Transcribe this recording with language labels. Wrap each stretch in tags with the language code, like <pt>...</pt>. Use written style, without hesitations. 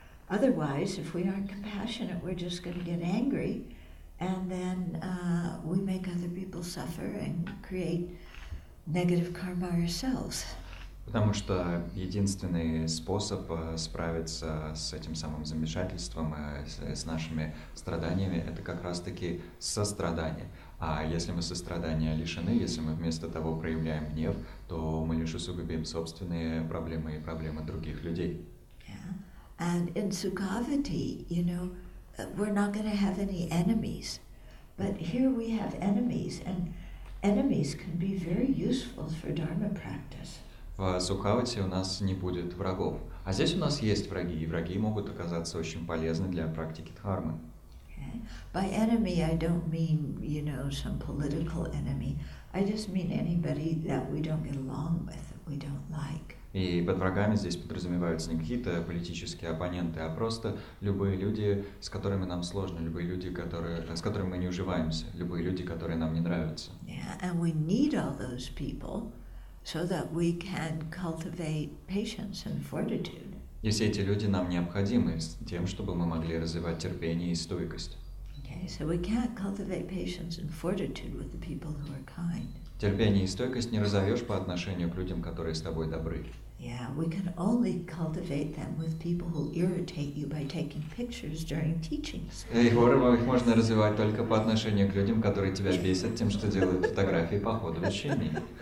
<en>Otherwise, if we aren't compassionate, we're just going to get angry, and then we make other people suffer and create negative karma ourselves.</en> <ru>Потому что единственный способ справиться с этим самым замешательством, с нашими страданиями, это как раз-таки сострадание. А если мы сострадания лишены, если мы вместо того проявляем гнев, то мы лишь усугубим собственные проблемы и проблемы других людей.</ru> <en>And in Sukhavati, we're not going to have any enemies. But here we have enemies, and enemies can be very useful for Dharma practice.</en> <ru>В Сукхавати у нас не будет врагов. А здесь у нас есть враги, и враги могут оказаться очень полезны для практики дхармы.</ru> <en>Okay. By enemy, I don't mean, some political enemy. I just mean anybody that we don't get along with, that we don't like.</en> <ru>И под врагами здесь подразумеваются не какие-то политические оппоненты, а просто любые люди, с которыми нам сложно, любые люди, с которыми мы не уживаемся, любые люди, которые нам не нравятся.</ru> <en>Yeah, and we need all those people so that we can cultivate patience and fortitude.</en> <ru>И все эти люди нам необходимы с тем, чтобы мы могли развивать терпение и стойкость.</ru> <en>Okay, so we can't cultivate patience and fortitude with the people who are kind.</en> <ru>Терпение и стойкость не разовьешь по отношению к людям, которые с тобой добры.</ru> <en>Yeah, we can only cultivate them with people who irritate you by taking pictures during teachings.</en> <ru>И их можно развивать только по отношению к людям, которые тебя бесят тем, что делают фотографии по ходу учений.</ru>